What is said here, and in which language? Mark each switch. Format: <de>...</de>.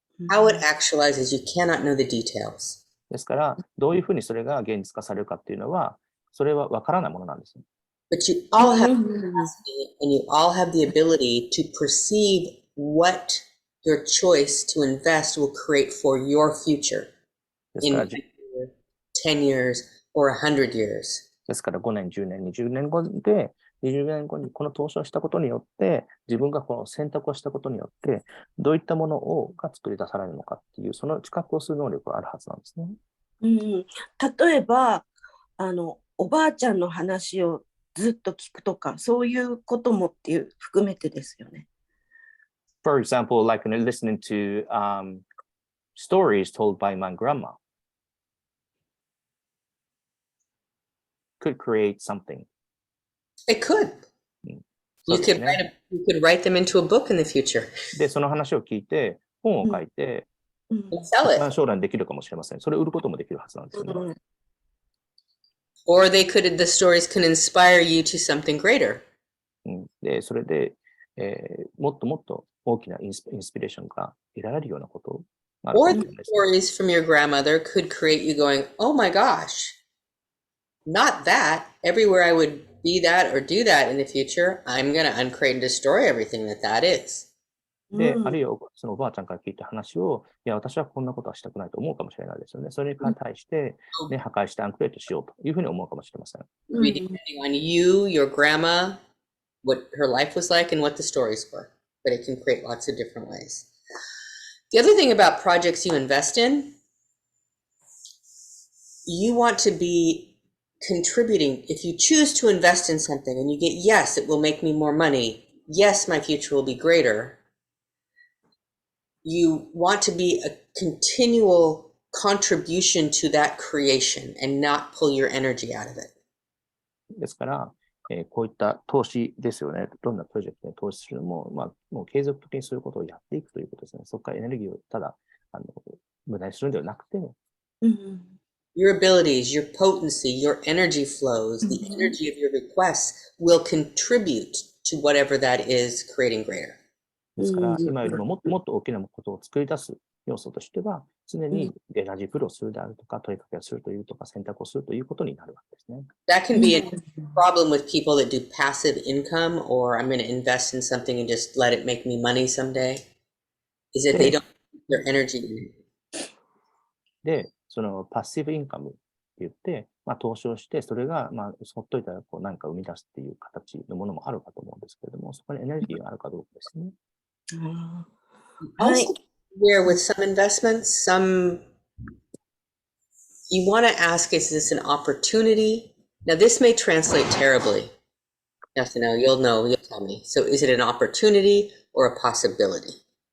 <en>How it actualizes, you cannot know the details.</en> <ja>ですから、どういうふうにそれが現実化されるかっていうのは、それは分からないものなんです。 But you all have capacity and you all have the ability to perceive what your choice to invest will create for your future in 10 years or 100 years. ですから5年、10年、20年後で、20年後にこの投資をしたことによって、自分がこの選択をしたことによって、どういったものが作り出されるのかっていう、その知覚をする能力があるはずなんですね。例えば、おばあちゃんの話をずっと聞くとか、そういうこともっていう含めてですよね。</ja> <en>For example, like listening to stories told by my grandma could create something. It could. You could write them into a book in the future.</en> <ja>で、その話を聞いて、本を書いて、将来にできるかもしれません。それを売ることもできるはずなんですよね。</ja> <en>Or the stories can inspire you to something greater.</en> <ja>で、それで、もっともっと大きなインスピレーションが得られるようなことがあるかもしれないです。</ja> <en>Or the stories from your grandmother could create you going, oh my gosh, not that. Everywhere I would be that or do that in the future, I'm going to uncreate and destroy everything that is.</en> <ja>で、うんあるいはそのおばあちゃんから聞いた話を、いや、私はこんなことはしたくないと思うかもしれないですよね。それに対して、ね、破壊してアンクレートしようというふうに思うかもしれません。</ja> <en>Maybe depending on you, your grandma, what her life was like, and what the stories were. But it can create lots of different ways. The other thing about projects you invest in, you want to be contributing. If you choose to invest in something and you get, yes, it will make me more money. Yes, my future will be greater. You want to be a continual contribution to that creation and not pull your energy out of it.</en> <ja>ですから、こういった投資ですよね。どんなプロジェクトに投資するのも、もう継続的にそういうことをやっていくということですね。そこからエネルギーをただ、無駄にするんではなくて、</ja> <en>Your abilities, your potency, your energy flows, the energy of your requests will contribute to whatever that is creating greater.</en> <ja>ですから、今よりももっともっと大きなことを作り出す要素としては、常にエナジープルをするであるとか、問いかけをするというとか、選択をするということになるわけですね。</ja> <en>That can be a problem with people that do passive income, or I'm going to invest in something and just let it make me money someday, is that they don't put their energy in it.</en> <ja>で、そのパッシブインカムって言って、投資をして、それが、ほっといたら何か生み出すっていう形のものもあるかと思うんですけれども、そこにエネルギーがあるかどうかですね。</ja> <en>Also, where with some investments, you want to ask, is this an opportunity? Now, this may translate terribly. You have to know, you'll tell me. So is it an opportunity or a possibility?</en>